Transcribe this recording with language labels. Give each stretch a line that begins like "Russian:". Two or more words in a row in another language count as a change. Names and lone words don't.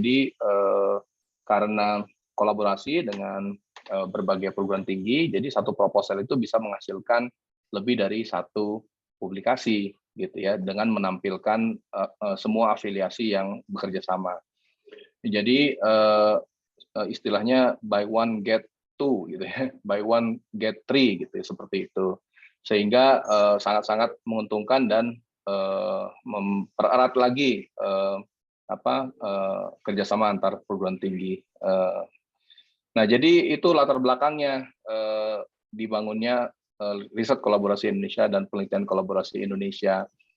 Indonesian: Jadi karena kolaborasi dengan berbagai perguruan tinggi, jadi satu proposal itu bisa menghasilkan lebih dari satu publikasi gitu ya, dengan menampilkan semua afiliasi yang bekerja sama. Jadi istilahnya
English: buy one get two
Indonesian: gitu ya,
English: buy one get three
Indonesian: gitu ya, seperti itu, sehingga sangat-sangat menguntungkan dan mempererat lagi kerjasama antar perguruan tinggi. Nah, jadi itu latar belakangnya dibangunnya riset kolaborasi Indonesia dan penelitian kolaborasi Indonesia.